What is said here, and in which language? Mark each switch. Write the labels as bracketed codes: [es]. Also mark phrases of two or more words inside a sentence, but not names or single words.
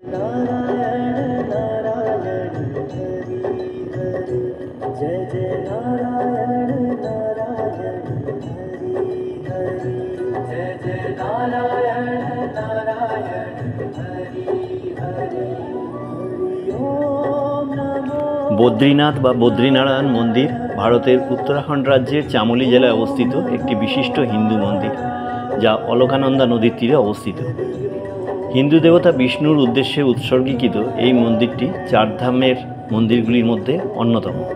[sa] नारायण नारायण हरि हरि, जय जय नारायण नारायण हरि हरि, जय जय नारायण नारायण हरि हरि, हरि ओम नमो। [bn] বদ্রীনাথ বা বদ্রীনারায়ণ মন্দির ভারতের উত্তরাখণ্ড রাজ্যের চামোলি জেলায় অবস্থিত একটি বিশিষ্ট হিন্দু মন্দির, যা অলকানন্দা নদীর তীরে অবস্থিত। হিন্দু দেবতা বিষ্ণুর উদ্দেশ্যে উৎসর্গীকৃত এই মন্দিরটি চারধামের মন্দিরগুলির মধ্যে অন্যতম।